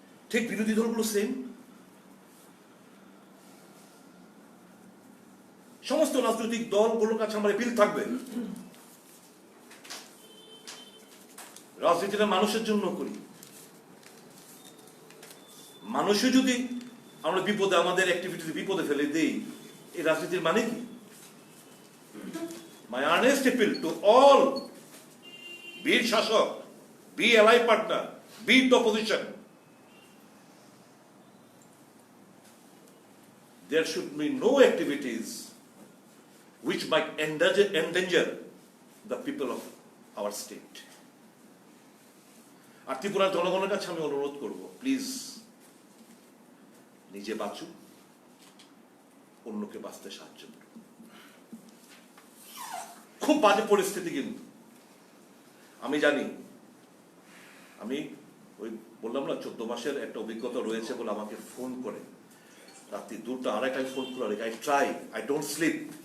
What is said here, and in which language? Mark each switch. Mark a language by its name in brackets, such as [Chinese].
[Bangla] ঠিক বিরোধী দলগুলো সেম, সমস্ত রাজনৈতিক দলগুলোর কাছে আমার বিল থাকবে, রাজনীতিটা মানুষের জন্য করি। মানুষও যদি আমরা বিপদে, আমাদের অ্যাক্টিভিটি বিপদে ফেলে দেই, এই রাজনীতির মানে কি? [English] My earnest appeal to all, be it Shashok, be ally partner, be it the opposition, there should be no activities which might endanger the people of our state. [Bangla] আর ত্রিপুরার জনগণের কাছে আমি অনুরোধ করব, প্লিজ নিজে বাঁচুন, অন্যকে বাঁচতে সাহায্য করুন। খুব বাজে পরিস্থিতি, কিন্তু আমি জানি, আমি ওই বললাম না 14 মাসের একটা অভিজ্ঞতা রয়েছে বলে আমাকে ফোন করে রাত্রি 2টা 2:30টায় ফোন করে, [English] I don't sleep.